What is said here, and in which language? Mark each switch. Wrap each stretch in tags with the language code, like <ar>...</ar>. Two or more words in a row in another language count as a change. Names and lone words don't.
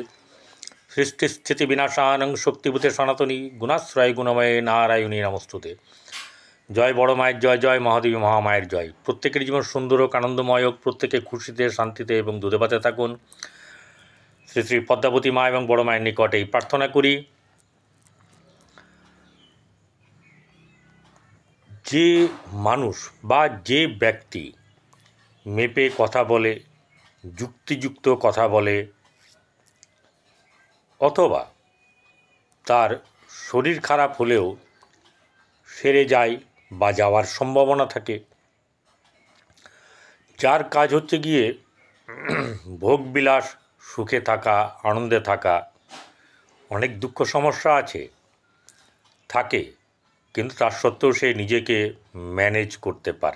<sa>सृष्टिस्थितिविनाशानं शक्तिभूते सनातनी गुणाश्रय गुणमये नारायणी नमस्तुते।</sa> <bn>জয় বড় মায়ের জয়, জয় মহাদেবী মহামায়ের জয়। প্রত্যেকের জীবন সুন্দর হোক, আনন্দময় হোক, প্রত্যেকে খুশিতে শান্তিতে এবং দুধে ভাতে থাকুন। শ্রী শ্রী পদ্মাবতী মা এবং বড় মায়ের নিকটে প্রার্থনা করি যে মানুষ বা যে ব্যক্তি মেপে কথা বলে, যুক্তিযুক্ত কথা বলে, অথবা তার শরীর খারাপ হলেও সেরে যায় বা যাওয়ার সম্ভাবনা থাকে, যার কাজ হচ্ছে গিয়ে ভোগবিলাস, সুখে থাকা, আনন্দে থাকা, অনেক দুঃখ সমস্যা আছে থাকে, কিন্তু তার সত্ত্বেও সে নিজেকে ম্যানেজ করতে পারে।</bn>